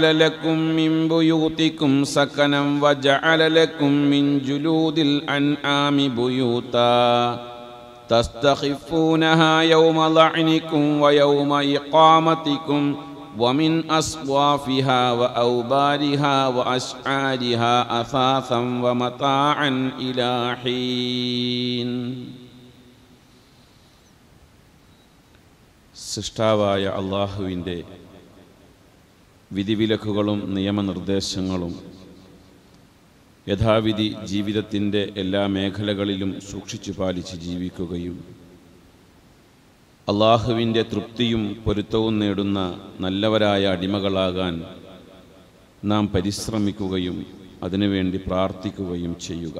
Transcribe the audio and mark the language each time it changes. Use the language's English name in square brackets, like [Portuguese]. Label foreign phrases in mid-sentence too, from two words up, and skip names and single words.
[Arabic] لكم من بيوتكم سكنا وجعل لكم من جلود الأنعام بيوتا تستخفونها يوم ظعنكم ويوم إقامتكم ومن أصوافها وأوبارها وأشعارها أثاثا ومتاعا إلى حين. [Malayalam] സൃഷ്ടാവായ അല്ലാഹുവിൻ്റെ വിധിവിലക്കുകളും നിയമനിർദ്ദേശങ്ങളും യഥാവിധി ജീവിതത്തിൻ്റെ എല്ലാ മേഖലകളിലും സൂക്ഷിച്ചു പാലിച്ച് ജീവിക്കുകയും അല്ലാഹുവിൻ്റെ തൃപ്തിയും പൊരുത്തവും നേടുന്ന നല്ലവരായ അടിമകളാകാൻ നാം പരിശ്രമിക്കുകയും അതിനുവേണ്ടി പ്രാർത്ഥിക്കുകയും ചെയ്യുക.